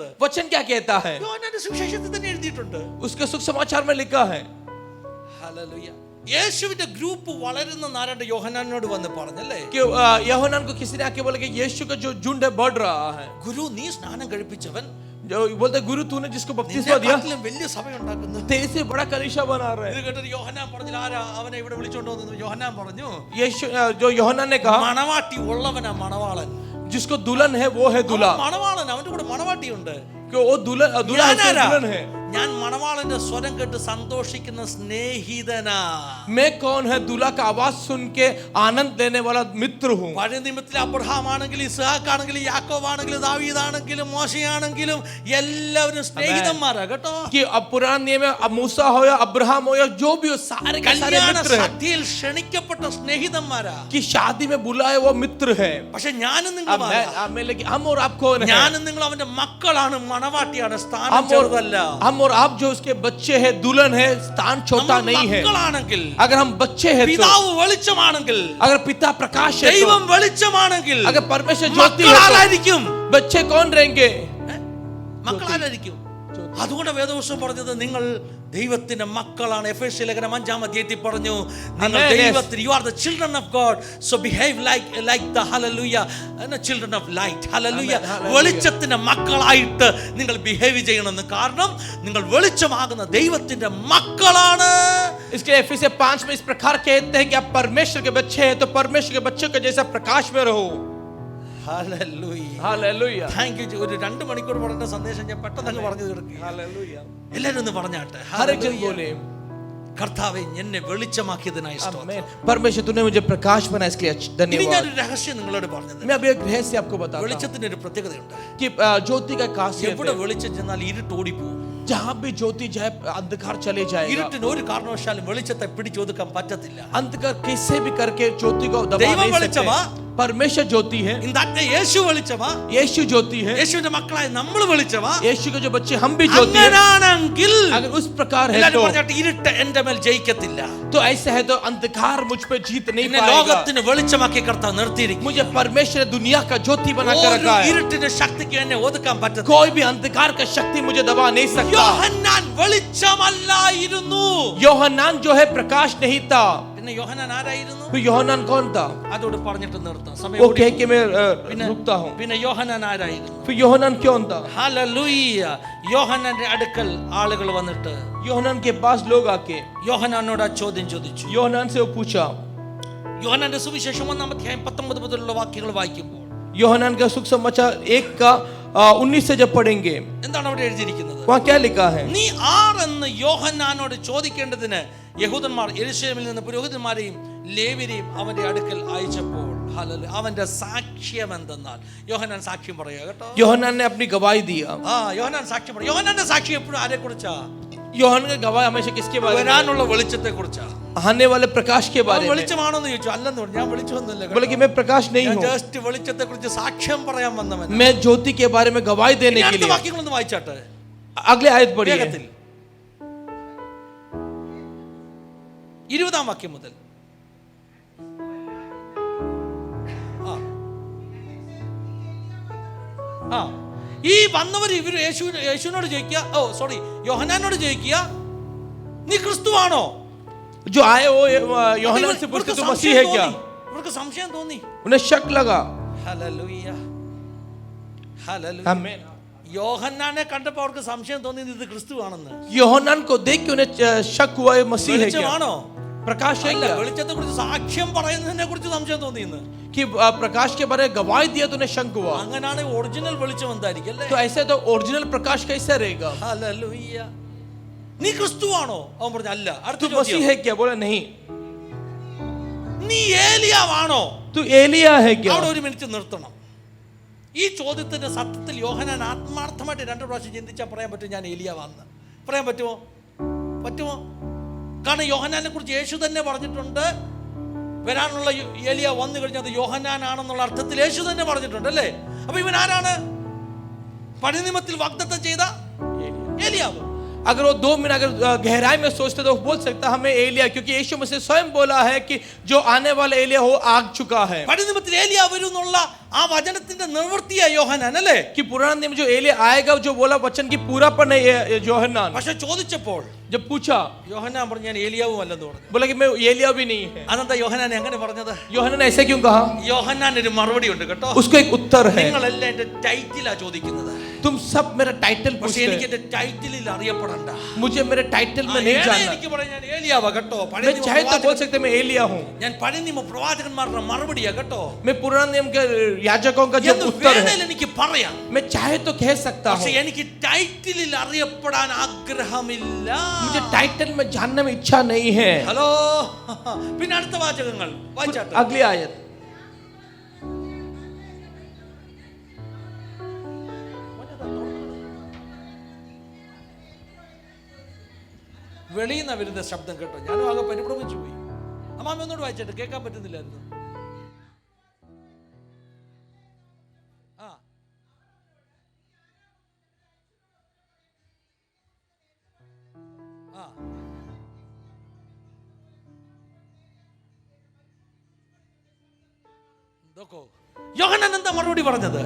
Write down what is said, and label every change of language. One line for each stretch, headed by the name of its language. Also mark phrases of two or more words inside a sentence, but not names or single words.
Hindi: वचन क्या कहता है?
Malayalam: യോഹന്നാന്റെ സുവിശേഷത്തിൽ തന്നെ എഴുതിയിട്ടുണ്ട്.
Hindi: उसके सुसमाचार में लिखा है.
Malayalam: ഹല്ലേലൂയ. യേശുവിന്റെ ഗ്രൂപ്പ് വളരുന്ന നാരാണ്ട് യോഹന്നാനോട് വന്ന് പറഞ്ഞല്ലേ,
Hindi: कि യോഹന്നാन को किसी ने आके बोला कि यीशु का जो झुंड है बढ़ रहा है.
Malayalam: ഗുരു നീ സ്നാനം കഴിപ്പിച്ചവൻ
Hindi: जो बोलते गुरु तूने जिसको बपतिस्मा दिया
Malayalam: നിന്നെക്കാട്ടിലും വലിയ സഭ ഉണ്ടാക്കുന്നു.
Hindi: तेरे से बड़ा कलीसिया बना रहा
Malayalam: ഇത്
Hindi: है.
Malayalam: കേട്ടിട്ട് യോഹന്നാൻ പറഞ്ഞു, ആരാ അവനെ ഇവിടെ വിളിച്ചോണ്ട് വന്നത്? യോഹന്നാൻ പറഞ്ഞു,
Hindi: यीशु जो യോഹന്നാൻ ने कहा
Malayalam: മണവാട്ടി ഉള്ളവനാ മണവാളൻ.
Hindi: जिसको दुल्हन है वो है दूल्हा.
Malayalam: മണവാളൻ, അവന്റെ കൂടെ മണവാട്ടിയുണ്ട്.
Hindi: कि वो दुल्हन है.
Malayalam: ഞാൻ മണവാളന്റെ സ്വരം കേട്ട് സന്തോഷിക്കുന്ന സ്നേഹിതനാ.
Hindi: मैं कौन है? दूल्हा का आवाज सुन के आनंद लेने वाला मित्र हूँ.
Malayalam: പഴയ നിയമത്തിൽ അബ്രഹാം ആണെങ്കിലും ഇസ്ഹാക്ക് ആണെങ്കിലും യാക്കോബ് ആണെങ്കിലും ദാവീദ് ആണെങ്കിലും മോശയാണെങ്കിലും എല്ലാവരും സ്നേഹിതന്മാരാ കേട്ടോ.
Hindi: कि अब पुराने नियम में अब मूसा हो या अब्राहम हो या जो भी हो, सारे के सारे
Malayalam: കല്യാണ
Hindi: मित्र हैं.
Malayalam: സദ്യയിൽ ക്ഷണിക്കപ്പെട്ട സ്നേഹിതന്മാരാ.
Hindi: कि शादी में बुलाए वो मित्र है.
Malayalam: പക്ഷെ ഞാനും നിങ്ങൾ
Hindi: हम और आप कौन है?
Malayalam: ഞാനും നിങ്ങൾ അവന്റെ മക്കളാണ്, മണവാട്ടിയാണ്, സ്ഥാനം ചെറുതല്ല.
Hindi: हम और आप जो उसके बच्चे हैं, दुल्हन है, स्थान छोटा नहीं है.
Malayalam: മക്കളാണെങ്കിൽ,
Hindi: अगर हम बच्चे हैं,
Malayalam: പിതാവ് വെളിച്ചമാണെങ്കിൽ,
Hindi: अगर पिता प्रकाश है,
Malayalam: ദൈവം വെളിച്ചമാണെങ്കിൽ,
Hindi: अगर परमेश्वर ज्योति है,
Malayalam: മക്കളായിരിക്കും.
Hindi: बच्चे कौन रहेंगे?
Malayalam: മക്കളായിരിക്കും. അതുകൊണ്ട് വേദപുസ്തകം പറഞ്ഞത് നിങ്ങൾ ദൈവത്തിന്റെ മക്കളാണ്. എഫേസ്യ ലേഖനം 5-ാം അധ്യായത്തിൽ പറഞ്ഞു, നിങ്ങൾ ദൈവത്തിന്,
English: you are the children of God, so behave like the hallelujah children of light.
Malayalam: hallelujah, വെളിച്ചത്തിന്റെ മക്കളായിട്ട് നിങ്ങൾ ബിഹേവ് ചെയ്യണമെന്ന്. കാരണം നിങ്ങൾ വെളിച്ചമാകുന്ന ദൈവത്തിന്റെ മക്കളാണ്.
Hindi: इसके एफिसियंस 5 में इस प्रकार कहते हैं कि आप परमेश्वर के बच्चे हैं, तो परमेश्वर के बच्चों के जैसा प्रकाश में रहो.
English: Hallelujah. Hallelujah. Thank you.
Malayalam: ഒരു 2 മണിക്കൂർ പറഞ്ഞ സന്ദേശം ഞാൻ പെട്ടെന്ന് അങ്ങ് പറഞ്ഞു തീർക്കി. Hallelujah. എല്ലാവരും ഒന്ന് പറഞ്ഞാട്ടെ.
Hindi: हर एक जन बोले,
Malayalam: കർത്താവേ എന്നെ വെളിച്ചമാക്കിയതിനായി സ്തോത്രം.
Hindi: परमेश्वर तूने मुझे प्रकाश बनाया, इसके लिए
Malayalam: ഇനി
Hindi: धन्यवाद.
Malayalam: ഞാനൊരു രഹസ്യം നിങ്ങളോട് പറഞ്ഞത്.
Hindi: मैं अभी एक रहस्य आपको बताता हूं.
Malayalam: വെളിച്ചത്തിന് ഒരു പ്രത്യേകതയുണ്ട്.
Hindi: कि ज्योति का खासियत
Malayalam: എവിടെ
Hindi: है,
Malayalam: വെളിച്ചം ചെന്നാൽ ഇരുട്ട് ഓടിപ്പോകും.
Hindi: जहां भी ज्योति जाए अंधकार चले जाएगा.
Malayalam: ഇരുട്ടിന് ഒരു കാരണവശാലും വെളിച്ചത്തെ പിടിച്ചൊതുക്കാൻ പറ്റത്തില്ല.
Hindi: अंधकार कैसे भी करके ज्योति को दबा
Malayalam: ദൈവം
Hindi: नहीं
Malayalam: വെളിച്ചമാ,
Hindi: सकते. परमेश्वर ज्योति है.
Malayalam: ഇന്നത്തെ യേശു വെളിച്ചമാ,
Hindi: यीशु ज्योति है.
Malayalam: യേശുവിന്റെ മക്കളായ നമ്മൾ വെളിച്ചമാ.
Hindi: यीशु के जो बच्चे हम भी ज्योति है.
Malayalam: അങ്ങനാണെങ്കിൽ
Hindi: अगर उस प्रकार है
Malayalam: എല്ലാവരും
Hindi: तो
Malayalam: പറഞ്ഞാട്ടെ, ഇരുട്ട് എന്റെ മേൽ ജയിക്കത്തില്ല.
Hindi: तो ऐसा है तो अंधकार मुझ पे जीत नहीं
Malayalam: എന്നെ
Hindi: पाएगा.
Malayalam: ലോകത്തിന് വെളിച്ചമാക്കി കർത്താവ് നിർത്തിയിരിക്കും.
Hindi: मुझे परमेश्वर ने दुनिया का ज्योति बना कर रखा है.
Malayalam: ഇരുട്ടിന്റെ ശക്തിക്ക് എന്നെ ഒതുക്കാൻ പറ്റത്തില്ല.
Hindi: कोई भी अंधकार का शक्ति मुझे दबा नहीं सकता.
Malayalam: യോഹന്നാൻ വെളിച്ചമല്ലായിരുന്നു.
Hindi: യോഹന്നാൻ जो है प्रकाश नहीं था.
Malayalam: പിന്നെ യോഹന്നാൻ ആരായിരുന്നു?
Hindi: तो യോഹന്നാൻ कौन था?
Malayalam: അതോട് പറഞ്ഞിട്ട് നിർത്താം, സമയം
Hindi: वो
Malayalam: ഓടി.
Hindi: कह के मैं रुकता हूँ.
Malayalam: പിന്നെ യോഹന്നാൻ ആരായിരുന്നു?
Hindi: फिर യോഹന്നാൻ कौन था?
Malayalam: ഹല്ലേലൂയ. യോഹന്നാന്റെ അടുക്കൽ ആളുകൾ വന്നിട്ട്
Hindi: യോഹന്നാൻ के पास लोग आके
Malayalam: യോഹന്നാനോട് ആ ചോദ്യം ചോദിച്ചു.
Hindi: യോഹന്നാൻ से वो पूछा.
Malayalam: യോഹന്നാന്റെ സുവിശേഷം 1-ാം അധ്യായം 19 മുതലുള്ള വാക്യങ്ങൾ വായിക്കുമ്പോൾ
Hindi: യോഹന്നാन का सुख समाचार 1 का 19 से जब पढ़ेंगे,
Malayalam: എന്താണ് അവിടെ എഴുതിയിരിക്കുന്നത്?
Hindi: वहाँ क्या लिखा है?
Malayalam: നീ ആരെന്ന് യോഹന്നാനോട് ചോദിക്കേണ്ടതിന് യഹൂദന്മാർ യെരൂശലേമിൽ നിന്ന് പുരോഹിതന്മാരെയും ലേവ്യരെയും അവന്റെ അടുക്കൽ അയച്ചപ്പോൾ അവന്റെ സാക്ഷ്യം എന്തെന്നാൽ, യോഹന്നാൻ സാക്ഷ്യം പറയുക കേട്ടോ.
Hindi: യോഹന്നാൻ ने अपनी गवाही दिया.
Malayalam: യോഹന്നാൻ സാക്ഷ്യം പറയും. യോഹന്നാന്റെ സാക്ഷ്യം എപ്പോഴും ആരെ കുറിച്ചാ?
Hindi: യോഹന്നാൻ की गवाही हमेशा किसके बारे में?
Malayalam: വരാനുള്ള വെളിച്ചത്തെ കുറിച്ചാ.
Hindi: आने वाले प्रकाश के बारे में.
Malayalam: വെളിച്ചമാണോന്ന് ചോദിച്ചു. അല്ലെന്ന് പറഞ്ഞു. ഞാൻ വെളിച്ചമൊന്നുമില്ല,
Hindi: बोले कि मैं प्रकाश नहीं हूँ,
Malayalam: ജസ്റ്റ് വെളിച്ചത്തെ കുറിച്ച് സാക്ഷ്യം പറയാൻ വന്നവൻ.
Hindi: मैं ज्योति के बारे में गवाही देने के लिए.
Malayalam: വാക്യങ്ങളൊന്ന് വായിച്ചാട്ടെ.
Hindi: अगले आयत पढ़िए.
Malayalam: 20-ാം വാക്യം മുതൽ. ഈ വന്നവർ ഇവർ യേശുവിനോട് ചോദിക്കുക, യോഹന്നാനോട് ചോദിക്കുക, നീ ക്രിസ്തുവാണോ?
Hindi: जो आए वो യോഹന്നാൻ से पूछते तू मसीह है क्या?
Malayalam: ഇവർക്ക് സംശയം തോന്നി.
Hindi: उन्हें शक लगा.
Malayalam: ഹല്ലേലൂയ, ഹല്ലേലൂയ.
Hindi: आमीन.
Malayalam: യോഹന്നാനെ കണ്ടപ്പോൾ അവർക്ക് സംശയം തോന്നി, ഇത് ക്രിസ്തുവാണെന്ന്.
Hindi: യോഹന്നാൻ को देख के उन्हें शक हुआ ये मसीह है क्या?
Malayalam: വെളിച്ചമാണോ?
Hindi: प्रकाश है क्या?
Malayalam: വെളിച്ചത്തെ കുറിച്ച് സാക്ഷ്യം പറയുന്നതിനെ കുറിച്ച് സംശയം തോന്നിയെന്ന്.
Hindi: कि प्रकाश के बारे में गवाही दिया तो उन्हें शक हुआ.
Malayalam: അങ്ങനാണ് ഒറിജിനൽ വെളിച്ചം എന്തായിരിക്കും അല്ലേ?
Hindi: तो ऐसे तो ओरिजिनल प्रकाश कैसे रहेगा?
Malayalam: ഹല്ലേലൂയ. നീ ക്രിസ്തുവാണോ? അവൻ പറഞ്ഞു അല്ല. അടുത്ത
Hindi: तू मसीह है क्या? बोला नहीं.
Malayalam: നീ ഏലിയാവാണോ?
Hindi: तू एलिया है क्या?
Malayalam: അവിടെ ഒരു മിനിറ്റ് നിർത്തണം. ഈ ചോദ്യത്തിന്റെ സത്യത്തിൽ യോഹന്നാൻ ആത്മാർത്ഥമായിട്ട് 2 പ്രാവശ്യം ചിന്തിച്ചാൽ പറയാൻ പറ്റും ഞാൻ ഏലിയാവാന്ന്. പറയാൻ പറ്റുമോ? പറ്റുമോ? കാരണം യോഹന്നാനെ കുറിച്ച് യേശു തന്നെ പറഞ്ഞിട്ടുണ്ട്, വരാനുള്ള ഏലിയ വന്നു കഴിഞ്ഞാൽ അത് യോഹന്നാനാണെന്നുള്ള അർത്ഥത്തിൽ യേശു തന്നെ പറഞ്ഞിട്ടുണ്ട് അല്ലേ? അപ്പൊ ഇവൻ ആരാണ്? പഴയ നിയമത്തിൽ വാഗ്ദത്തം ചെയ്ത ഏലിയാവ്.
Hindi: अगर वो 2 मिनट अगर गहराई में सोचते तो बोल सकता हमें एलिया, क्योंकि यीशु मसीह स्वयं बोला है कि जो आने वाला एलिया हो आ चुका है.
Malayalam: പഴയ നിയമത്തിൽ ഏലിയ വരും എന്നുള്ള ആ വചനത്തിന്റെ നിവൃത്തിയാ യോഹന്നാൻ അല്ലേ?
Hindi: कि पुराने नियम जो एलिया आएगा जो बोला वचन की पूरापन है യോഹന്നാൻ.
Malayalam: പക്ഷെ ചോദിച്ചപ്പോൾ
Hindi: जब पूछा,
Malayalam: യോഹന്നാൻ പറഞ്ഞു ഞാൻ ഏലിയാവും അല്ലെന്ന് പറഞ്ഞു.
Hindi: बोला कि मैं एलिया भी नहीं है.
Malayalam: അതെന്താ യോഹന്നാൻ എങ്ങനെ പറഞ്ഞത്?
Hindi: യോഹന്നാൻ ऐसे क्यों कहा?
Malayalam: യോഹന്നാൻ ഒരു മറുപടി ഉണ്ട് കേട്ടോ.
Hindi: उसको एक उत्तर है.
Malayalam: നിങ്ങളെല്ലാം എന്റെ ടൈറ്റിലാ ചോദിക്കുന്നത്.
Hindi: तुम सब मेरा टाइटल
Malayalam: പക്ഷെ
Hindi: पूछते
Malayalam: എനിക്ക്
Hindi: हैं,
Malayalam: എന്റെ ടൈറ്റിലിൽ അറിയപ്പെടണ്ട.
Hindi: मुझे मेरे टाइटल में नहीं जानना.
Malayalam: എനിക്ക് പറയാം ഞാൻ ഏലിയാവാ കേട്ടോ.
Hindi: मैं चाहे तो बोल सकते मैं एलिया हूँ.
Malayalam: ഞാൻ പഴയ നിയമ പ്രവാചകന്മാരുടെ മറുപടിയാ കേട്ടോ.
Hindi: मैं पुराने नियम के याजकों का जब
Malayalam: എന്ന്
Hindi: उत्तर है,
Malayalam: വേണേൽ എനിക്ക് പറയാം.
Hindi: मैं चाहे तो कह सकता
Malayalam: പക്ഷെ
Hindi: हूँ,
Malayalam: എനിക്ക് ടൈറ്റിലിൽ അറിയപ്പെടാൻ ആഗ്രഹമില്ല.
Hindi: मुझे टाइटल में जानने में इच्छा नहीं है.
Malayalam: ഹലോ. പിന്നെ അടുത്ത വാചകങ്ങൾ വായിച്ചാട്ടെ.
Hindi: अगली आयत,
Malayalam: വെളിയിൽ നിന്ന് വരുന്ന ശബ്ദം കേട്ടോ, ഞാനും ആകെ പരിഭ്രമിച്ചു പോയി. അമ്മാമ ഒന്നോട് വായിച്ചിട്ട് കേൾക്കാൻ പറ്റുന്നില്ലായിരുന്നു. ആ ആ നോക്കോ, യോഹന്നാൻ എന്താ മറുപടി പറഞ്ഞത്?